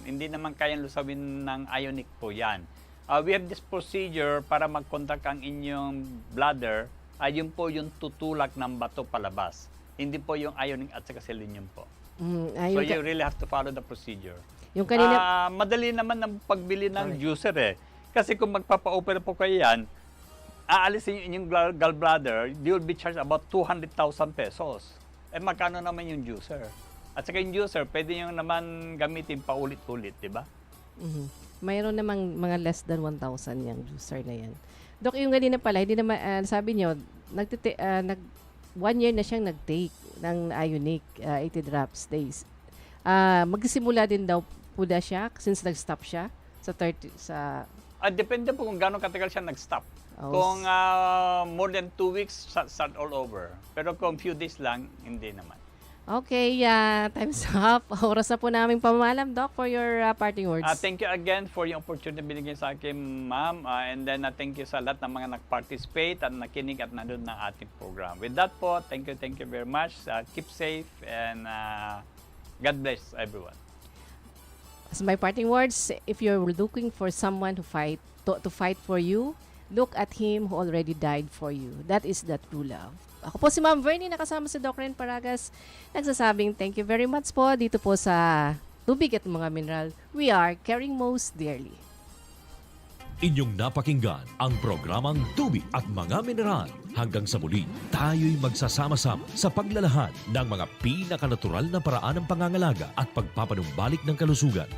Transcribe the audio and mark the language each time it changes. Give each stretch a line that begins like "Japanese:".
Filipino: Hindi naman kayang lusawin ng ionic po yan.
English: We have this procedure
Filipino: para mag-contact ang inyong bladder. Yun po yung tutulak ng bato palabas. Hindi po yung ionic at saka selenium po.
English: So you really have to follow the procedure.
Filipino: Yung kanina... Madali naman ang pagbili ng juicer eh. Kasi kung magpapa-opera po kayo yan, aalisin yung gallbladder,
English: you will be charged about 200,000 pesos.
Filipino: Eh magkano naman yung juicer? At saka yung juicer, pwede nyo naman gamitin paulit-ulit, di ba? Mayroon namang mga
English: less than 1,000
Filipino: yung juicer na yan. Dok, yung ganina pala, hindi naman, sabi nyo, 1 year na siyang nag-take ng Ionique, 80 drops days. Magsimula din daw po na siya since nag-stop siya sa 30, sa... Depende po kung gano'ng katagal siya nag-stop.
English: Kung more than 2 weeks, start all over.
Filipino: Pero kung few days lang, hindi naman.
English: Okay, time's up.
Filipino: Oras na po namin pamalam, Doc,
English: for your parting words. Thank you again for yung opportunity
Filipino: binigay sa akin,
English: ma'am. And then thank you
Filipino: sa lahat ng mga nag-participate at nakinig at nanood ng ating program.
English: With that po, thank you very much. Keep safe and God bless everyone. As my parting words, if you're looking for someone to fight for you, look at him who already died for you. That is the true love.
Filipino: Ako po si Ma'am Vernie, nakasama si Doc Ren Paragas, nagsasabing
English: thank you very much
Filipino: po dito po sa Tubig at Mga Mineral.
English: We are caring most dearly.
Filipino: Inyong napakinggan ang programang Tubig at Mga Mineral. Hanggang sa muli, tayo'y magsasama-sama sa paglalahad ng mga pinakanatural na paraan ng pangangalaga at pagpapanumbalik ng kalusugan.